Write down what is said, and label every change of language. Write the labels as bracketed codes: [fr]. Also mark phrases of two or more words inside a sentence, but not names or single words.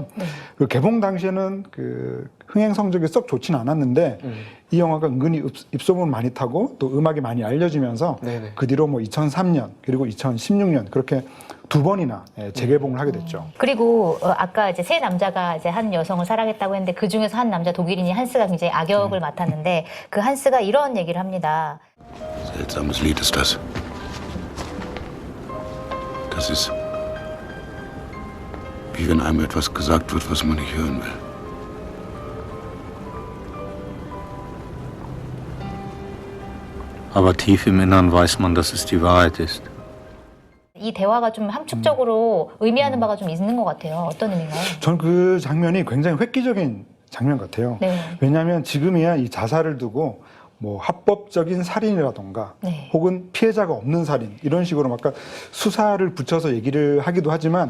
[ko] 그 개봉 당시에는 그 흥행 성적이 썩 좋지는 않았는데 이 영화가 은근히 입소문을 많이 타고 또 음악이 많이 알려지면서 네네. 그 뒤로 뭐 2003년 그리고 2016년 그렇게 두 번이나 재개봉을 하게 됐죠. 그리고 아까 이제 세 남자가 이제 한 여성을 사랑했다고 했는데 그 중에서 한 남자 독일인이 한스가 굉장히 악역을 맡았는데 그 한스가 이런 얘기를 합니다. [de] Seltsames Lied ist das. Das ist, wie wenn einem etwas gesagt wird, was man nicht hören will. Aber tief im Innern weiß man, dass es die Wahrheit ist. [ko] 이 대화가 좀 함축적으로 의미하는 바가 좀 있는 것 같아요. 어떤 의미인가요? 저는 그 장면이 굉장히 획기적인 장면 같아요. 네. 왜냐하면 지금이야 이 자살을 두고 뭐 합법적인 살인이라던가 네. 혹은 피해자가 없는 살인 이런 식으로 막 수사를 붙여서 얘기를 하기도 하지만